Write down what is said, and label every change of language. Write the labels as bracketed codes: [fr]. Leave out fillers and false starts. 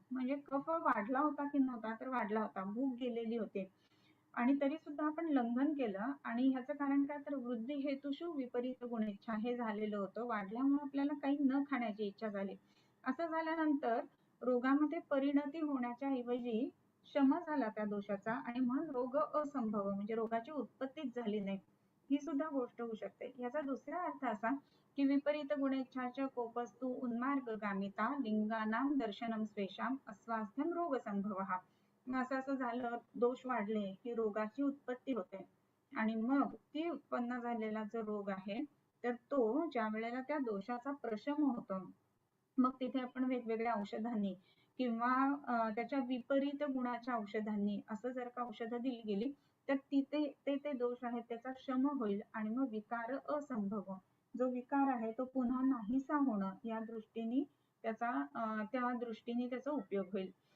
[mr] म्हणजे कफ वाढला होता की नव्हता, तर वाढला होता, भूक गेलेली होती, आणि तरी सुद्धा आपण लंघन केलं, आणि ह्याचं कारण काय तर [sa] वृद्धी हेतुषु विपरीत गुणेच्छा [mr] हे झालेलं होतं, वाढल्यामुळे आपल्याला काही न खाण्याची इच्छा झाली. असं झाल्यानंतर रोगामध्ये परिणती होण्याच्या ऐवजी शम झाला त्या दोषाचा, आणि म्हणून रोग असंभव म्हणजे रोगाची उत्पत्तीच झाली नाही, ही सुद्धा गोष्ट होऊ शकते. याचा दुसरा अर्थ असा [sa] की विपरीत गुणेच्छाच कोपस्तु उन्मार्गगामिता लिंगानां दर्शनम स्वेषाम अस्वास्थ्यम रोग संभवः. [mr] मग असं झालं, दोष वाढले की रोगाची उत्पत्ती होते आणि मग ती उत्पन्न झालेला जो रोग आहे तर तो ज्या वेळेला त्या दोषाचा प्रशम होतो, मग तिथे आपण वेगवेगळ्या औषधांनी किंवा त्याच्या विपरीत गुणाच्या औषधांनी असं जर का औषधं दिली गेली तर तिथे ते दोष आहेत त्याचा शम होईल आणि मग विकार असंभव, जो विकार आहे तो पुन्हा नाहीसा होणं या दृष्टीने त्या दृष्टीने त्याचा उपयोग होईल.